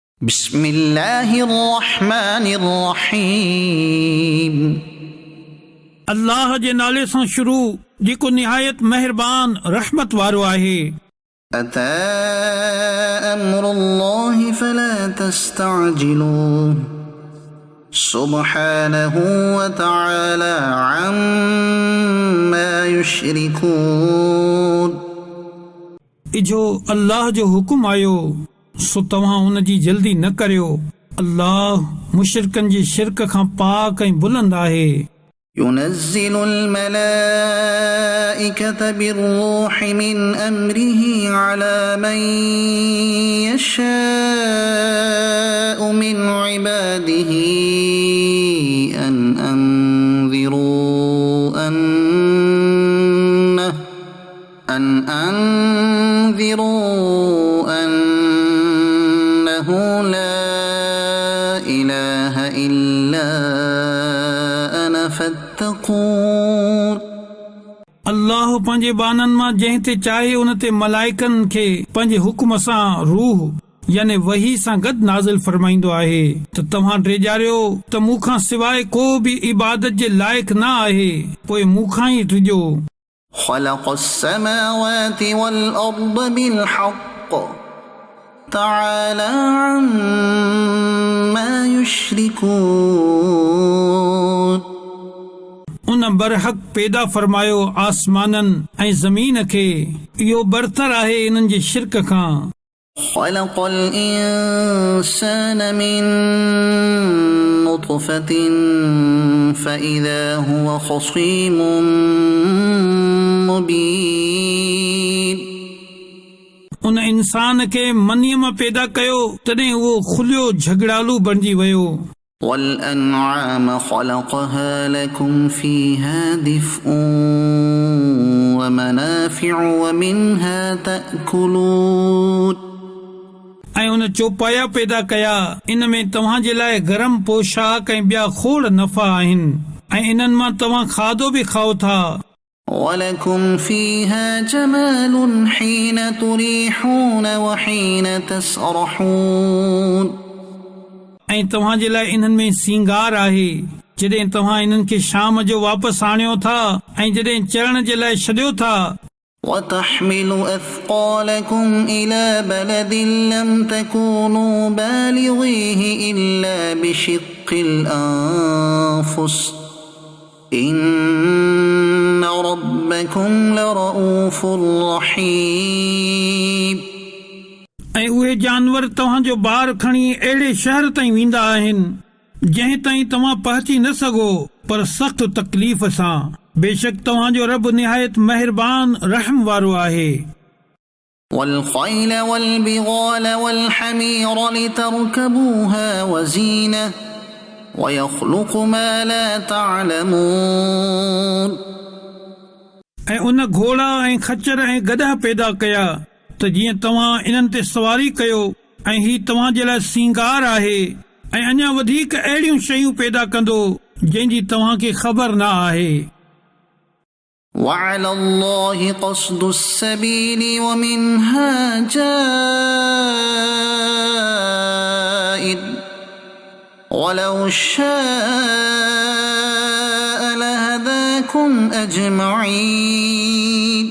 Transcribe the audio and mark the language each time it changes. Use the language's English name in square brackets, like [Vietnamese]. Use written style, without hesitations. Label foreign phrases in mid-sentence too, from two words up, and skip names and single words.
[Arabic] بسم الله الرحمن الرحيم [Sindhi] अल्लाह जे नाले सां शुरू जेको निहायत मेहरबान रहमत वारो आहे। [Arabic] أتى أمر الله فلا تستعجلوه سبحانه وتعالى عما يشركون [Sindhi] इजो अल्लाह जो हुकुम आयो सो तव्हां उन जी जल्दी न करियो। अल्लाह मुशरिकनि जे शिरक खां पाक ऐं बुलंद आहे। [Arabic] ينزل الملائكة بالروح من أمره على من يشاء من عباده أن أنذروا أنه لا إله إلا أنا فاتقون [Sindhi] अल्लाह पंहिंजे बाननि मां जंहिं ते चाहे उन ते मलाइकनि खे पंहिंजे हुकुम सां रूह याने वही सां गॾु नाज़िल फरमाईंदो आहे त तव्हां टिजारियो त मूंखां सवाइ को बि इबादत जे लाइक़ न आहे, पोइ मूंखां ई टिजो। [Arabic] خلق السماوات والأرض بالحق تعالى عما يشركون [Sindhi] उन बरहक पैदा फरमायो आसमाननि ऐं ज़मीन खे, इहो बरतर आहे इन्हनि जे शिरक खां। [Arabic] خلق الإنسان من نطفة فإذا هو خصيم مبين [Sindhi] उन इंसान खे मनीअ मां पैदा कयो तॾहिं उहो खुलियो झगड़ालू बणिजी वियो। [Arabic] والأنعام خلقها لكم فيها دفء ومنافع ومنها تأكلون [Sindhi] ऐं उन चौपाया पैदा कया, इन में तव्हां जे लाइ गरम पोशाक ऐं ॿिया खोड़ नफ़ा आहिनि ऐं इन्हनि मां तव्हां खाधो बि खाओ था। [Arabic] ولكم فيها جمال حين تريحون وحين تسرحون [Sindhi] ऐं तव्हां जे लाइ इन्हनि में सिंगार आहे जॾहिं तव्हां इन्हनि खे शाम जो वापसि आणियो था ऐं जॾहिं चढ़ण जे लाइ छॾियो था। [Arabic] وتحمل أثقالكم إلى بلد لم تكونوا بالغيه إلا بشق الأنفس إن ربكم لرؤوف رحيم [Sindhi] ऐं उहे जानवर तव्हांजो ॿार खणी अहिड़े शहर ताईं वेंदा आहिनि जंहिं ताईं तव्हां पहुची न सघो, पर सख़्त तकलीफ़ सां। बेशक तव्हांजो रब निहायत मेहरबान रहम वारो आहे। [Arabic] والخيل والبغال والحمير لتركبوها وزينة ويخلق ما لا تعلمون [Sindhi] ऐं उन घोड़ा ऐं खच्चर ऐं गधा पैदा कया त जीअं तव्हां इन्हनि ते सवारी कयो, ऐं ही तव्हां जे लाइ सिंगार आहे, ऐं अञा वधीक अहिड़ियूं शयूं पैदा कंदो जंहिंजी तव्हां खे ख़बर न आहे। [Arabic] وعلى الله قصد السبيل ومنها جائر ولو شاء لهداكم أجمعين